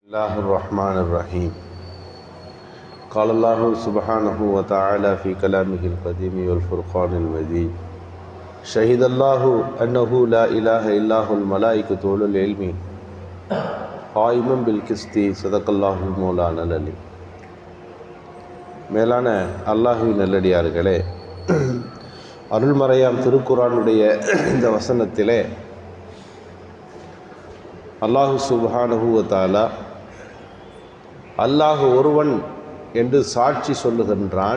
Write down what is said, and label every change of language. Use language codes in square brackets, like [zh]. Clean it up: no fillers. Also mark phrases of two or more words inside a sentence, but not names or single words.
[ar] الله الرحمن الرحيم قال الله سبحانه وتعالى في كلامه القديم والفرقان المجيد شهد الله أنه لا إله إلا هو الملائكة أولو العلم قائما بالقسط صدق الله المولانا العليم. [ta] மேலான அல்லாஹ்வின் நல்லடியார்களே, அருள்மறையாம் திருக்குர்ஆனுடைய இந்த வசனத்திலே [ar] الله سبحانه وتعالى [ta] அல்லாஹ் ஒருவன் என்று சாட்சி சொல்லுகின்றான்.